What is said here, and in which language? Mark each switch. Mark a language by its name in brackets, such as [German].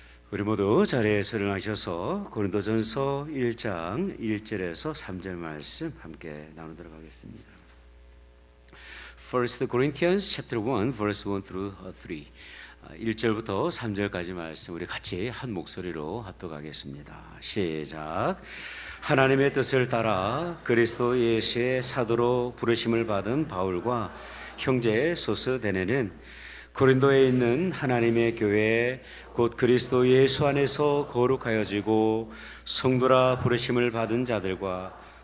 [Korean] 우리 모두 자리에서 일어나셔서 고린도전서 1장 1절에서 3절 말씀 함께 나누도록 하겠습니다. [English] First Corinthians chapter 1 verse 1 through 3. [Korean] 1절부터 3절까지 말씀 우리 같이 한 목소리로 합독하겠습니다. 시작. 하나님의 뜻을 따라 그리스도 예수의 사도로 부르심을 받은 바울과 형제 소스데네는 고린도에 있는 하나님의 교회 곧 그리스도 예수 안에서 거룩하여지고 성도라 부르심을 받은 자들과